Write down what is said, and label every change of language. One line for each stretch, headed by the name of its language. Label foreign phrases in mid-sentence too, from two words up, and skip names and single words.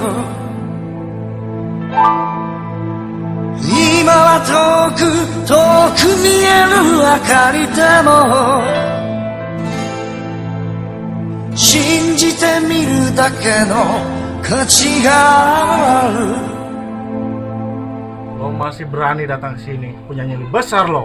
Japanese: 今は遠く見える明かりでも信じてみるだけの価値がある。
Indonesian: Lo masih berani datang sini, punya nyali besar lo.